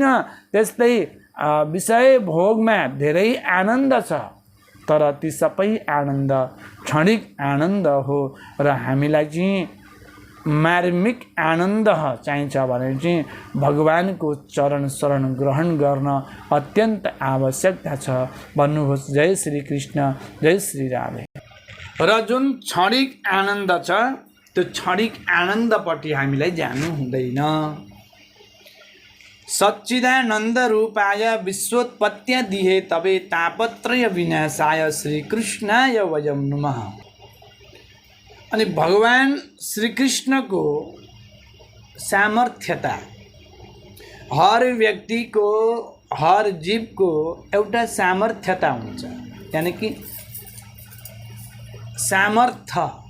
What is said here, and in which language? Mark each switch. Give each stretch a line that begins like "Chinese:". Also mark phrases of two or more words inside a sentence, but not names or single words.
Nepali: त्यस्तै विषय भोगमा धेरै आनन्द छ, तर ती सबै आनन्द क्षणिक आनन्द हो। र हामीलाई चाहिँ मार्मिक आनन्द चाहिन्छ भने चाहिँ भगवानको चरण शरण ग्रहण गर्न अत्यन्त आवश्यकता छ। भन्नुहोस् जय श्री कृष्ण, जय श्री राधे। र जुन क्षणिक आनन्द छ त्यो क्षणिक आनन्दपट्टि हामीलाई जानु हुँदैन।
Sanskrit: सच्चिदानन्द रूपाय विश्वोत्पत्त्या दिहे तबे तापत्रय विनाशाय श्री कृष्णाय वयं नमः।
Nepali: अनि भगवान श्री कृष्णको सामर्थ्यता, हर व्यक्तिको हर जीवको एउटा सामर्थ्यता हुन्छ,
Hindi: यानी कि
Nepali: सामर्थ्य।